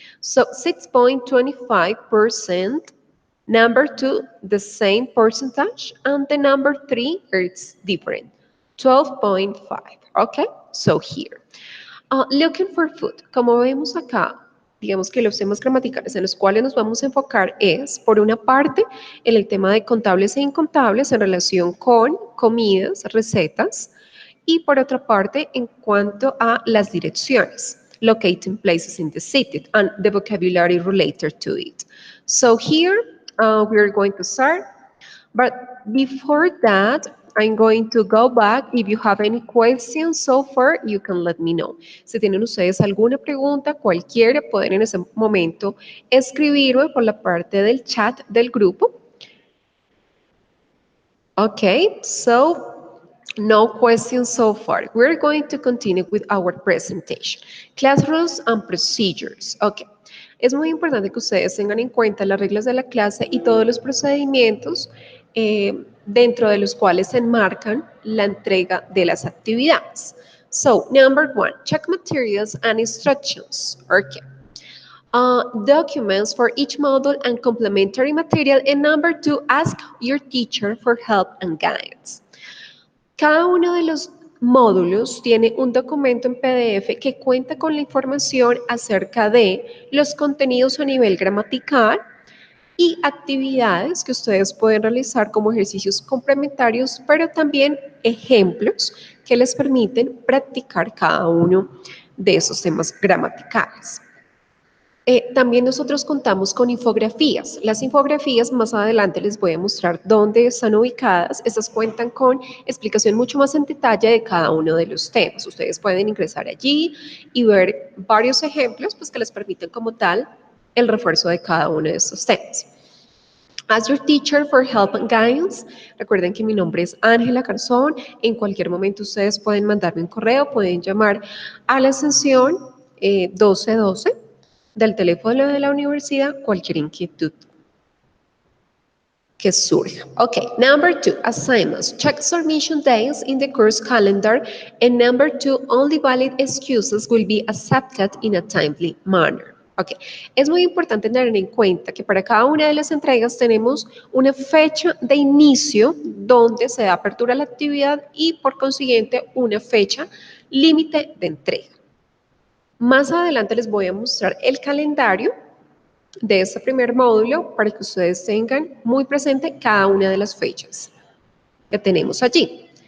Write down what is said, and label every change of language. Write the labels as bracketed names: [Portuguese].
[English] So 6.25%, number 2, the same percentage, and the number 3, it's different, 12.5, okay? So here, looking for food, [Spanish] como vemos acá, digamos que los temas gramaticales en los cuales nos vamos a enfocar es, por una parte, en el tema de contables e incontables en relación con comidas, recetas, y por otra parte, en cuanto a las direcciones, [English] locating places in the city and the vocabulary related to it. So here we are going to start, but before that, I'm going to go back. If you have any questions so far, you can let me know. [Spanish] Si tienen ustedes alguna pregunta, cualquiera, pueden en ese momento escribirme por la parte del chat del grupo. [English] Okay, so no questions so far. We're going to continue with our presentation. Class rules and procedures. Okay. [Spanish] Es muy importante que ustedes tengan en cuenta las reglas de la clase y todos los procedimientos dentro de los cuales se enmarcan la entrega de las actividades. [English] So, number 1, check materials and instructions. Okay. Documents for each module and complementary material. And number 2, ask your teacher for help and guidance. [Spanish] Cada uno de los módulos tiene un documento en PDF que cuenta con la información acerca de los contenidos a nivel gramatical y actividades que ustedes pueden realizar como ejercicios complementarios, pero también ejemplos que les permiten practicar cada uno de esos temas gramaticales. También nosotros contamos con infografías. Las infografías más adelante les voy a mostrar dónde están ubicadas. Estas cuentan con explicación mucho más en detalle de cada uno de los temas. Ustedes pueden ingresar allí y ver varios ejemplos pues, que les permiten como tal el refuerzo de cada uno de estos temas. [English] As your teacher for help and guidance, [Spanish] recuerden que mi nombre es Ángela Garzón. En cualquier momento ustedes pueden mandarme un correo, pueden llamar a la extensión 1212 del teléfono de la universidad, cualquier inquietud que surja. [English] Okay, number 2, assignments. Check submission days in the course calendar. And number 2, only valid excuses will be accepted in a timely manner. [Spanish] Ok, es muy importante tener en cuenta que para cada una de las entregas tenemos una fecha de inicio donde se da apertura a la actividad y por consiguiente una fecha límite de entrega. Más adelante les voy a mostrar el calendario de este primer módulo para que ustedes tengan muy presente cada una de las fechas que tenemos allí.